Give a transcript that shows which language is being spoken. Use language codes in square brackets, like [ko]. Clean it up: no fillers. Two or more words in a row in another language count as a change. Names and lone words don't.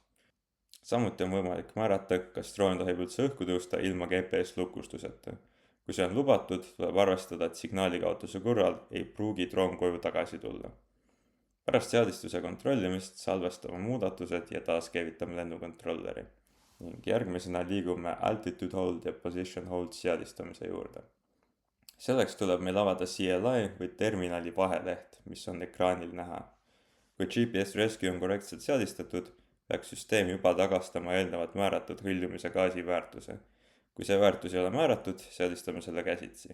[et] Samuti on võimalik määrata, kas droon tohib üldse õhku tõusta ilma GPS lukustuseta. Kui see on lubatud, tuleb arvestada, et signaalikaotuse korral ei pruugi droon koju tagasi tulla. Pärast seadistuse kontrollimist salvestame muudatused ja taaskäivitame lennukontrolleri. Ning järgmisena liigume [en] altitude hold [et] ja [en] position hold [et] seadistamise juurde. Selleks tuleb meil avada CLI või terminali vaheleht, mis on ekraanil näha. Kui [en] GPS rescue [et] on korrektselt seadistatud, peaks süsteem juba tagastama eelnevalt määratud hõljumise gaasi väärtuse. Kui see väärtus ei ole määratud, seadistame selle käsitsi.